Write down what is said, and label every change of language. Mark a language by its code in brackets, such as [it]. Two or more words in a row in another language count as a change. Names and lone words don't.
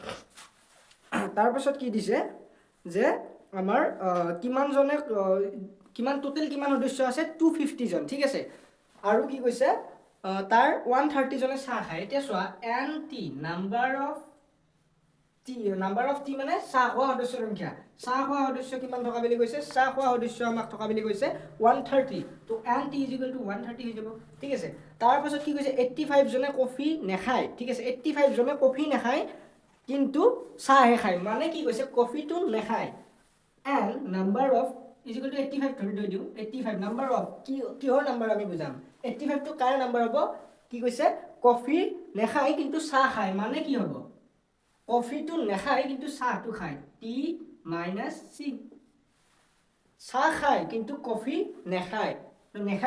[as] তাৰপাছত কি দিছে যে আমাৰ কিমানজনে কিমান টোটেল কিমান সদস্য আছে 250 জন ঠিক আছে আৰু কি কৈছে তাৰ 130 জনে চাহ খায় এতিয়া চোৱা nt [en] number of T [as] মানে চাহ খোৱা সদস্যৰ সংখ্যা চাহ খোৱা সদস্য কিমান থকা বুলি কৈছে চাহ খোৱা সদস্য আমাক থকা বুলি কৈছে 130 তো nt = 130 হৈ যাব ঠিক আছে তাৰ পাছত কি কৈছে 85 জনে কফি নেখায় ঠিক আছে 85 জনে কফি নেখায় কিন্তু চাহে খায় মানে কি কৈছে কফিটো নেখায় and [en] number of is equal to 85 [as] ধৰি দিও 85 [en] number of [as] কিহৰ নাম্বাৰ আমি বুজাম 85 টো কাৰ নাম্বাৰ হ'ব কি কৈছে কফি নেখায় কিন্তু চাহ খায় মানে কি হ'ব কফিটো নেখায় কিন্তু চাহটো খায় t - c চাহ খায় কিন্তু কফি নেখায় তো নেখায়